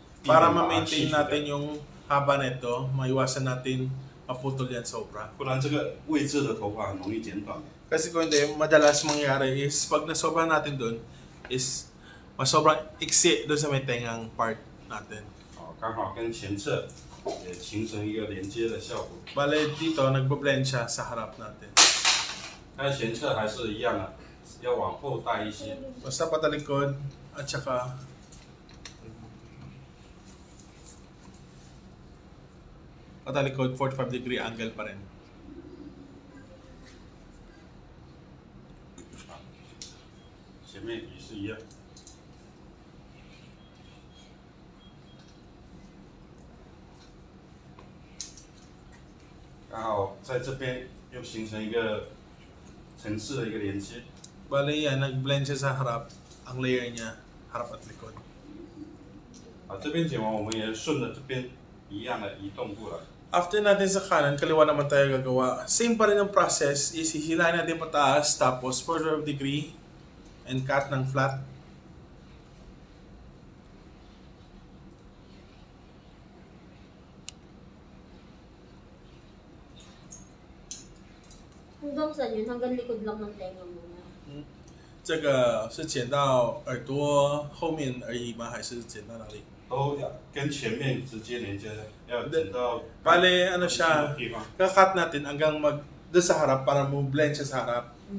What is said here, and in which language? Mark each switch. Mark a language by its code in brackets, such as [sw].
[tl] Para ma-maintain natin yung haba nito, maiwasan natin maputol yan sobra. [zh] 不然这个位置的头发很容易剪短。 [tl] Kasi kung hindi, madalas mangyari is pag nasobra natin doon is masobrang iksi doon sa may tengang part natin. [zh] 哦，刚好跟前侧也形成一个连接的效果。 [tl] Bale, dito nagbo-blend siya sa harap natin. [zh] 但前侧还是一样的，要往后带一些。 [tl] Basta patalikod at saka patalikod 45 degree angle pa rin. [zh] 前面也是一样。刚好在这边又形成一个层次的一个连接。 [tl] Bale yan, nag-blend siya sa harap, ang layer niya, harap at likod. [zh] 啊，这边剪完，我们也顺着这边一样的移动过来。 [tl] After natin sa kanan, kaliwa naman tayo gagawa. Same pa rin ang process, is hihilahin natin pataas, tapos 45 degree, [en] and cut [tl] ng flat. Hanggang saan yun? Hanggang likod lang ng tenga muna. [zh] 这个是剪到耳朵后面而已吗？还是剪到哪里？都要跟前面直接连接的，要剪到 [tl] Bale, ano siya, [zh] 地方。 [tl] kakat natin hanggang doon sa harap para mo blend siya sa harap.